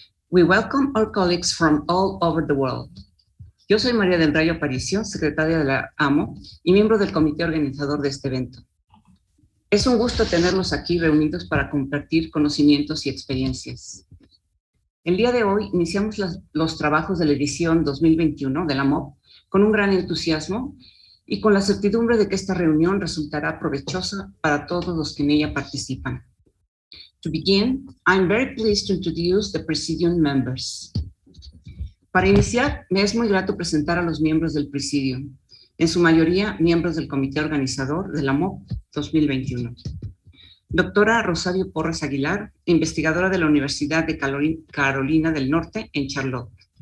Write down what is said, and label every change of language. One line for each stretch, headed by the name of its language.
English: We welcome our colleagues from all over the world.
Spanish: Yo soy María del Rayo Aparicio, secretaria de la AMO y miembro del comité organizador de este evento. Es un gusto tenerlos aquí reunidos para compartir conocimientos y experiencias. El día de hoy iniciamos los trabajos de la edición 2021 de la MOP con un gran entusiasmo y con la certidumbre de que esta reunión resultará provechosa para todos los que en ella participan.
English: To begin, I'm very pleased to introduce the Presidium members.
Spanish: Para iniciar, me es muy grato presentar a los miembros del Presidium, en su mayoría miembros del comité organizador de la MOP 2021. Doctora Rosario Porras Aguilar, investigadora de la Universidad de Carolina del Norte en Charlotte.